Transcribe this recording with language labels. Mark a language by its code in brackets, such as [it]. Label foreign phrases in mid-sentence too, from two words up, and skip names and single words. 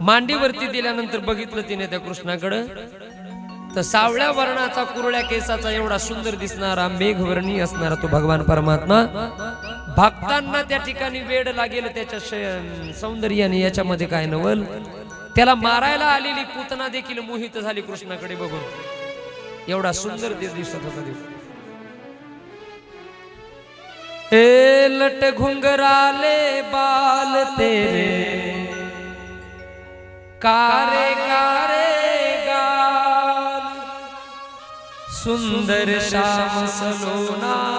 [mr] मांडीवरती दिल्यानंतर बघितलं तिने त्या कृष्णाकडं, तर सावळ्या वर्णाचा कुरळ्या केसाचा एवढा सुंदर दिसणारा मेघवर्णी असणारा तो भगवान परमात्मा. भक्तांना त्या ठिकाणी वेड लागेल त्याच्या सौंदर्याने. याच्यामध्ये काय नवल. त्याला मारायला आलेली पुतना देखील मोहित झाली कृष्णाकडे बघून. एवढा सुंदर दिसत होता. [hi] ए लट घुंगराले बाल तेरे, कारे कारे गाल, सुंदर श्याम सलोना,